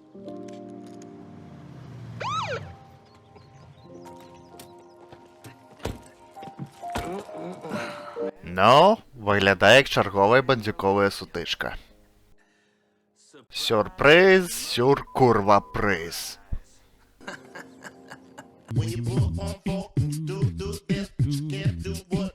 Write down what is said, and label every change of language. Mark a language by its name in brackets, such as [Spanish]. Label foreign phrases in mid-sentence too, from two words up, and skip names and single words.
[Belarusian] Ну, выглядае як чарговая бандзюковая сутычка. Сюрпрыз, сюр-курва-прыз. [English] When you pull up on 4, do it, can't do